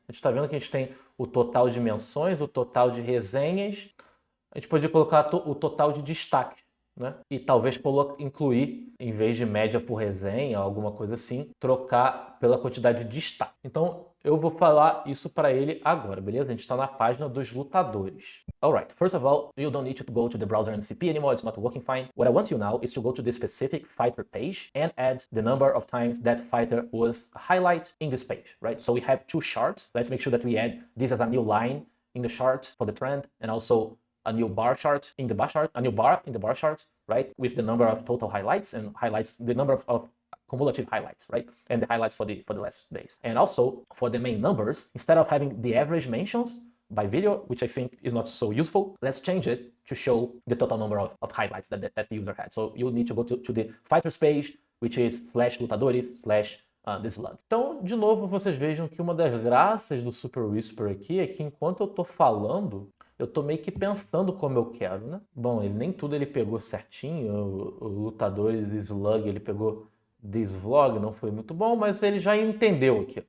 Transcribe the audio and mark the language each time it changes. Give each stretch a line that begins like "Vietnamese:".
Portuguese: A gente está vendo que a gente tem o total de menções, o total de resenhas. A gente podia colocar o total de destaque, né? E talvez incluir, em vez de média por resenha, alguma coisa assim, trocar pela quantidade de destaque. Então, eu vou falar isso para ele agora, beleza? A gente está na página dos lutadores.
English: Alright, first of all, you don't need to go to the browser MCP anymore, it's not working fine. What I want you now is to go to the specific fighter page and add the number of times that fighter was highlighted in this page, right? So we have 2 charts. Let's make sure that we add this as a new line in the chart for the trend, and also a new bar chart in the bar chart, a new bar in the bar chart, right? With the number of total highlights and highlights, the number of cumulative highlights, right? And the highlights for the last days. And also for the main numbers, instead of having the average mentions by video, which I think is not so useful, let's change it to show the total number of highlights that the user had. So you need to go to the fighters page, which is /lutadores/ the slug.
Portuguese: Então, de novo, vocês vejam que uma das graças do Super Whisper aqui é que enquanto eu tô falando, eu tô meio que pensando como eu quero, né? Bom, nem tudo ele pegou certinho, o Lutadores e Slug ele pegou
English: this vlog,
Portuguese: não foi muito bom, mas ele já entendeu aqui.